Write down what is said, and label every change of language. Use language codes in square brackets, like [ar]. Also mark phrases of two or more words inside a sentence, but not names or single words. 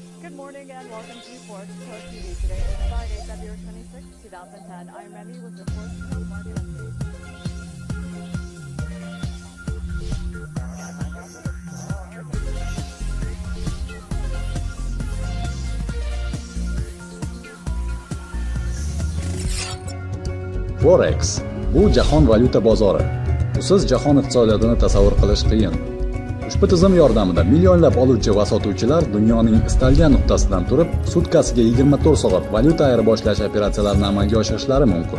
[en] Good morning and welcome to Forex Pro TV. Today is Friday, February 26, 2010. I'm Remy with your Forex Pro market update. [uz] Forex bu jahon valyuta bozori. Usiz jahon iqtisodiyotini tasavvur qilish qiyin. Ushbu tizim yordamida millionlab oluvchi va sotuvchilar dunyoning istalgan nuqtasidan turib, sutkasiga 24 soat valyuta ayirboshlash operatsiyalarini amalga oshirishlari mumkin.